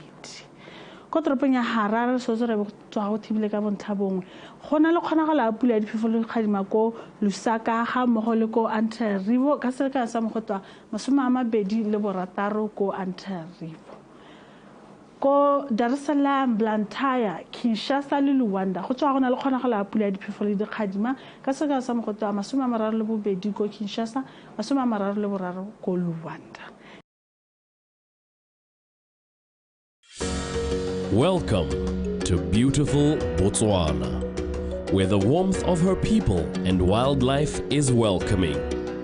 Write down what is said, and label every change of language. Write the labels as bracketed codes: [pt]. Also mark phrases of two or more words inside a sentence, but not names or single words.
[tn] Ko toropong ya Harare re soletse re be go tswa go thibile ka bontlhabong go na le kgonagalo ya pula ya diphefo le dikgadima ko Lusaka ga mmogo le ko Antananarivo ka selekano sa mogote wa 26 ko Antananarivo. Ko Dar es Salaam, Blantyre, Kinshasa le Luanda go tswa go na le kgonagalo ya pula ya diphefo le dikgadima ka selekano sa mogote wa 32 ko Kinshasa, 33 ko Luanda. [en] Welcome to beautiful Botswana. where the warmth of her people and wildlife is welcoming.